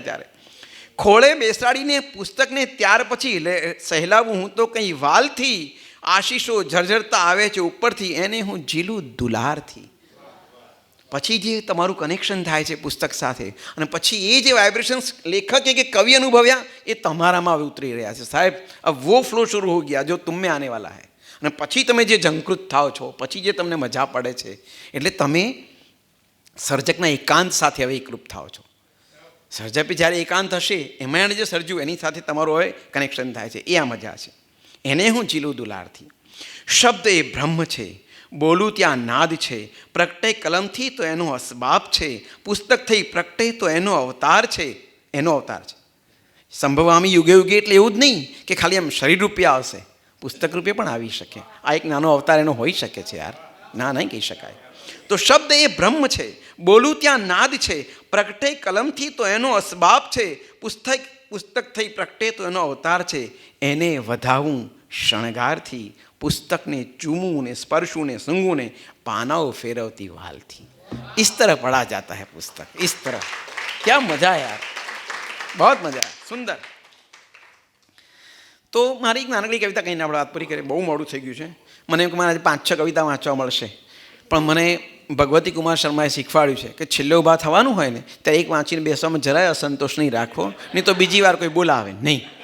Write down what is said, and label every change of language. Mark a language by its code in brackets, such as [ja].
[gu] ત્યારે ખોળે બેસાડીને પુસ્તકને ત્યાર પછી સહેલાવું હું તો કંઈ વાલથી, આશીષો ઝરઝરતા આવે છે ઉપરથી, એને હું ઝીલું દુલારથી. પછી જે તમારું કનેક્શન થાય છે પુસ્તક સાથે, અને પછી એ જે વાઇબ્રેશન્સ લેખકે કે કવિ અનુભવ્યા એ તમારામાં હવે ઉતરી રહ્યા છે. સાહેબ [hi] अब वो फ्लो शुरू हो गया जो तुम में आने वाला है. [gu] અને પછી તમે જે ઝંકૃત થાઓ છો, પછી જે તમને મજા પડે છે, એટલે તમે સર્જકના એકાંત સાથે હવે એકરૂપ થાઓ છો. સર્જકે જ્યારે એકાંત હશે એમાં એને જે સર્જ્યું એની સાથે તમારું હવે કનેક્શન થાય છે. એ આ મજા છે. એને હું ઝીલું દુલારથી. શબ્દ એ બ્રહ્મ છે, બોલું ત્યાં નાદ છે, પ્રગટે કલમથી તો એનો અસબાબ છે, પુસ્તક થઈ પ્રગટે તો એનો અવતાર છે. એનો અવતાર છે. સંભવામી યુગે યુગે એટલે એવું જ નહીં કે ખાલી આમ શરીર રૂપે આવશે, પુસ્તક રૂપે પણ આવી શકે. આ એક નાનો અવતાર એનો હોઈ શકે છે યાર, ના નહીં કહી શકાય. તો શબ્દ એ બ્રહ્મ છે, બોલું ત્યાં નાદ છે, પ્રગટે કલમથી તો એનો અસબાબ છે, પુસ્તક થઈ પ્રગટે તો એનો અવતાર છે. એને વધાવું શણગારથી, પુસ્તકને ચૂમવું ને સ્પર્શવું ને સૂંઘવું ને પાનાઓ ફેરવતી વાલથી. [hi] इस तरह पढ़ा जाता है पुस्तक, इस तरह. क्या मजा यार, बहुत मजा, सुंदर. [gu] તો મારી એક નાનકડી કવિતા કહીને આપણે વાત પૂરી કરીએ. બહુ મોડું થઈ ગયું છે. મને એમ કે મારે 5-6 કવિતા વાંચવા મળશે, પણ મને ભગવતી કુમાર શર્માએ શીખવાડ્યું છે કે છેલ્લે ઊભા થવાનું હોય ને ત્યારે એક વાંચીને બેસવામાં જરાય અસંતોષ નહીં રાખવો, નહીં તો બીજી વાર કોઈ બોલાવે નહીં.